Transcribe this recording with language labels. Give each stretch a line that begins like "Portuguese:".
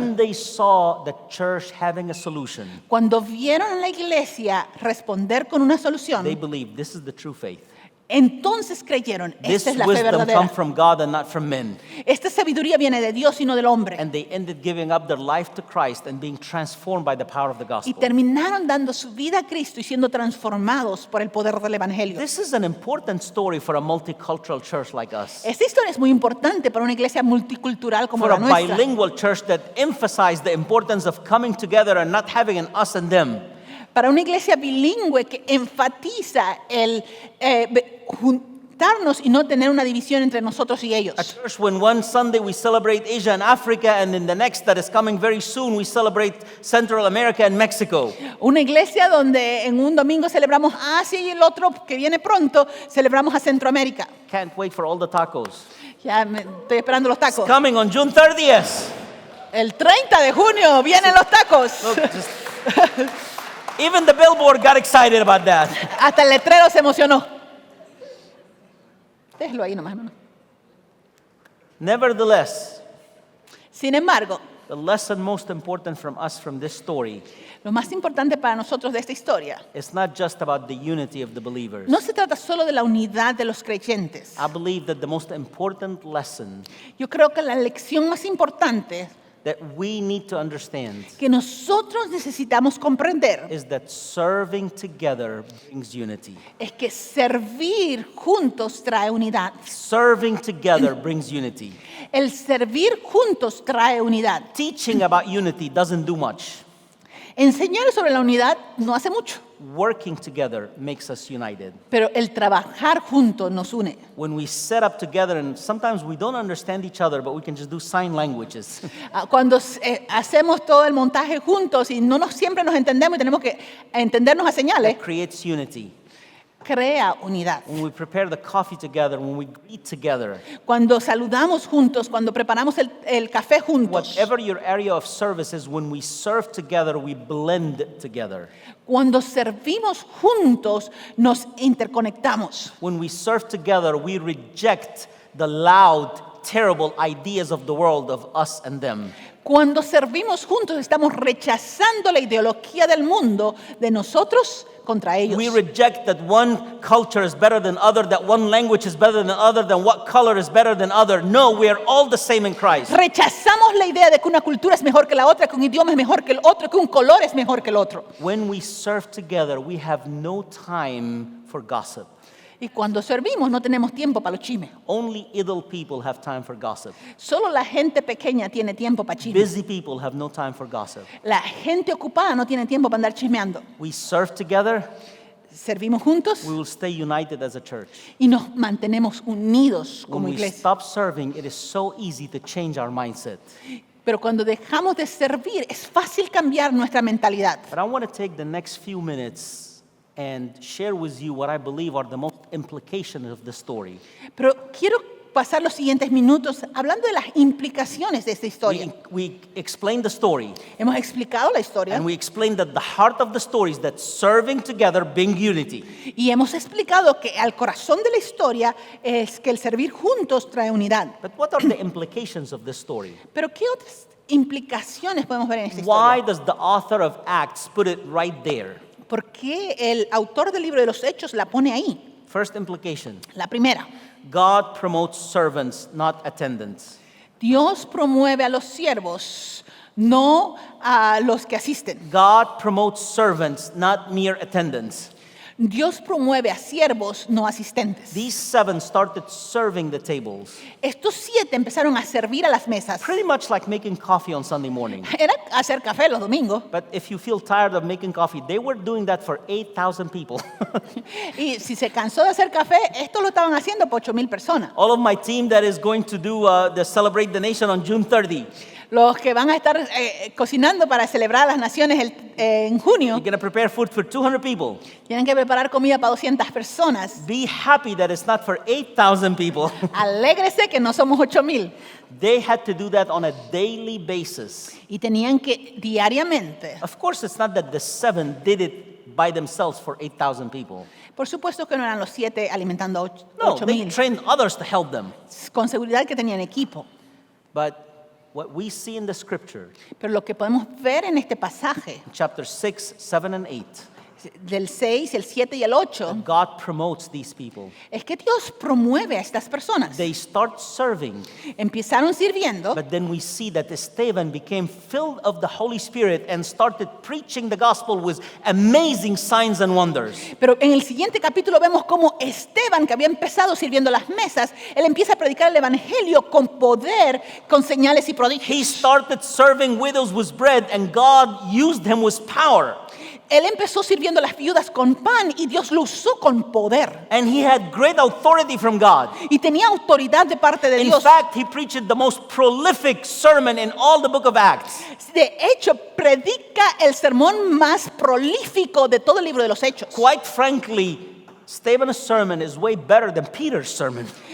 English: When they saw the church having a solution,
Spanish: Cuando vieron a la iglesia responder con una
English: they
Spanish: solución,
English: believed this is the true faith.
Spanish: entonces creyeron,
English: This
Spanish: esta es la fe
English: wisdom
Spanish: verdadera.
English: comes from God and not from men.
Spanish: Esta sabiduría viene de Dios y no del hombre.
English: And they ended giving up their life to Christ and being transformed by the power of the
Spanish: Y
English: gospel.
Spanish: terminaron dando su vida a Cristo y siendo transformados por el poder del Evangelio.
English: This is an important story for a multicultural church like us.
Spanish: Esta historia es muy importante para una iglesia multicultural como
English: For
Spanish: la
English: a
Spanish: nuestra.
English: bilingual church that emphasized the importance of coming together and not having an us and them.
Spanish: Para una iglesia bilingüe que enfatiza el juntarnos y no tener una división entre nosotros y ellos.
English: A church when one Sunday we celebrate Asia and Africa, and in the next that is coming very soon we celebrate Central America and Mexico.
Spanish: Una iglesia donde en un domingo celebramos Asia y el otro que viene pronto celebramos a Centroamérica.
English: Can't wait for all the tacos.
Spanish: Ya estoy esperando los tacos.
English: Coming on June 30th.
Spanish: El 30 de junio vienen los tacos.
English: Look, even the billboard got excited about that.
Spanish: Hasta el letrero se emocionó. Déjelo ahí nomás, hermano.
English: Nevertheless,
Spanish: Sin embargo,
English: the lesson most important from us from this story
Spanish: lo más importante para nosotros de esta historia
English: is not just about the unity of the believers.
Spanish: no se trata solo de la unidad de los creyentes.
English: I believe that the most important lesson
Spanish: Yo creo que la lección más importante
English: that we need to understand
Spanish: que nosotros necesitamos comprender
English: is that serving together brings unity.
Spanish: es que servir juntos trae unidad.
English: Serving together brings unity.
Spanish: El servir juntos trae unidad.
English: Teaching about unity doesn't do much.
Spanish: Enseñar sobre la unidad no hace mucho,
English: Working together makes us united.
Spanish: pero el trabajar juntos nos une.
English: When we set up together, and sometimes we don't understand each other, but we can just do sign languages.
Spanish: Cuando hacemos todo el montaje juntos y siempre nos entendemos y tenemos que entendernos a señales,
English: It creates unity.
Spanish: crea unidad.
English: When we prepare the coffee together, when we eat together,
Spanish: Cuando saludamos juntos, cuando preparamos el café juntos,
English: whatever your area of service is, when we serve together, we blend together.
Spanish: cuando servimos juntos, nos interconectamos.
English: When we serve together, we reject the loud, terrible ideas of the world of us and them.
Spanish: Cuando servimos juntos, estamos rechazando la ideología del mundo de nosotros contra ellos.
English: We reject that one culture is better than other, that one language is better than other, than what color is better than other. No, we are all the same in Christ.
Spanish: Rechazamos la idea de que una cultura es mejor que la otra, que un idioma es mejor que el otro, que un color es mejor que el otro.
English: When we serve together, we have no time for gossip.
Spanish: Y cuando servimos no tenemos tiempo para los chismes.
English: Only idle people have time for gossip.
Spanish: Solo la gente pequeña tiene tiempo para chismes.
English: Busy people have no time for gossip.
Spanish: La gente ocupada no tiene tiempo para andar chismeando.
English: We serve together,
Spanish: Servimos juntos
English: we will stay united as a church.
Spanish: y nos mantenemos unidos
English: When
Spanish: como
English: we
Spanish: iglesia.
English: stop serving, it is so easy to change our mindset.
Spanish: Pero cuando dejamos de servir, es fácil cambiar nuestra mentalidad.
English: But I want to take the next few minutes and share with you what I believe are the most implications of the story.
Spanish: Pero quiero pasar los siguientes minutos hablando de las implicaciones de esta historia.
English: We explained the story,
Spanish: Hemos explicado la historia
English: and we explained that the heart of the story is that serving together brings unity.
Spanish: y hemos explicado que al corazón de la historia es que el servir juntos trae unidad.
English: But what are the implications of this story?
Spanish: Pero ¿qué otras implicaciones podemos ver en esta
English: Why
Spanish: historia?
English: does the author of Acts put it right there?
Spanish: ¿Por qué el autor del libro de los Hechos la pone ahí?
English: First implication,
Spanish: La primera,
English: God promotes servants, not attendants.
Spanish: Dios promueve a los siervos, no a los que asisten.
English: God promotes servants, not mere attendants.
Spanish: Dios promueve a siervos, no asistentes.
English: These 7 started serving the tables,
Spanish: Estos 7 empezaron a servir a las mesas.
English: pretty much like making coffee on Sunday morning.
Spanish: Era hacer café los domingos.
English: But if you feel tired of making coffee, they were doing that for 8,000 people.
Spanish: Y si se cansó de hacer café, esto lo estaban haciendo por 8,000 personas.
English: All of my team that is going to do the Celebrate the Nation on June 30,
Spanish: Los que van a estar cocinando para celebrar a las naciones en junio,
English: you're going to prepare food for 200 people.
Spanish: tienen que preparar comida para 200 personas.
English: Be happy that it's not for 8,000 people.
Spanish: Alégrese que no somos 8,000.
English: They had to do that on a daily basis.
Spanish: Y tenían que diariamente.
English: Of course, it's not that the 7 did it by themselves for 8,000 people.
Spanish: Por supuesto que no eran los 7 alimentando a
English: No, they
Spanish: 8,000.
English: trained others to help them.
Spanish: Con seguridad que tenían equipo.
English: But what we see in the scripture,
Spanish: Pero lo que podemos ver en este pasaje,
English: chapter 6, 7, and 8,
Spanish: del 6, el 7 y el 8,
English: God promotes these people.
Spanish: es que Dios promueve a estas personas.
English: They start serving,
Spanish: Empezaron sirviendo,
English: but then we see that Esteban became filled of the Holy Spirit and started preaching the gospel with amazing signs and wonders.
Spanish: pero en el siguiente capítulo vemos cómo Esteban, que había empezado sirviendo las mesas, él empieza a predicar el evangelio con poder, con señales y prodigios.
English: He started serving widows with bread, and God used him with power.
Spanish: Él empezó sirviendo a las viudas con pan y Dios lo usó con poder.
English: And he had great authority from God.
Spanish: Y tenía autoridad de parte de
English: In
Spanish: Dios.
English: fact, he preached the most prolific sermon in all the book of Acts.
Spanish: De hecho, predica el sermón más prolífico de todo el libro de los Hechos.
English: Quite frankly, Stephen's sermon is way better than Peter's sermon.